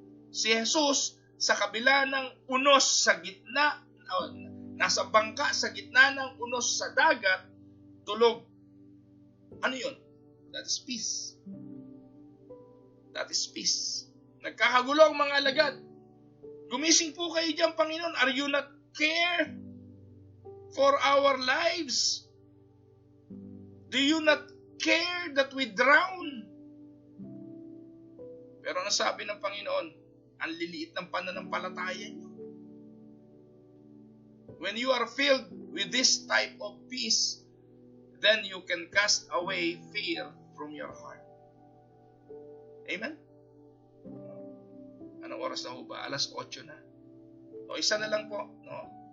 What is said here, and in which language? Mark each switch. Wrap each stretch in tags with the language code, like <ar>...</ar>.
<tl>Si Jesus, sa kabila ng unos sa gitna, nasa bangka sa gitna ng unos sa dagat, tulog. Ano yun?</tl> <en>That is peace. That is peace.</en> <tl>Nagkakagulo ang mga alagad. Gumising po kayo dyan, Panginoon.</tl> <en>Are you not care for our lives? Do you not care that we drown?</en> <tl>Pero ang sabi ng Panginoon, ang liliit ng pananampalataya niyo.</tl> <en>When you are filled with this type of peace, then you can cast away fear from your heart. Amen?</en> <tl>Anong oras na ho ba? 8:00 na. O isa na lang po, no?</tl>